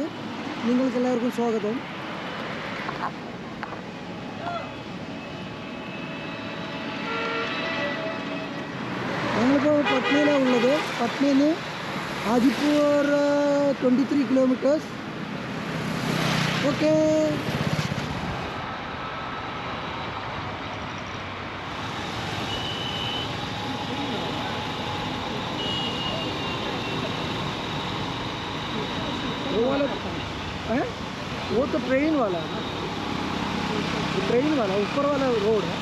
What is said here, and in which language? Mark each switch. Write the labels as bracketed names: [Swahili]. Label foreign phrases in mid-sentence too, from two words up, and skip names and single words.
[Malayalam] നിങ്ങൾക്ക് എല്ലാവർക്കും സ്വാഗതം. ഞങ്ങളിപ്പോൾ പട്നയിലാണ് ഉള്ളത്. പട്നയിൽ നിന്ന് ഹാജിപ്പൂർ 23 കിലോമീറ്റേഴ്സ്. ഓക്കെ, [Hindi] वो तो ट्रेन वाला है ना, ट्रेन वाला ऊपर वाला रोड है.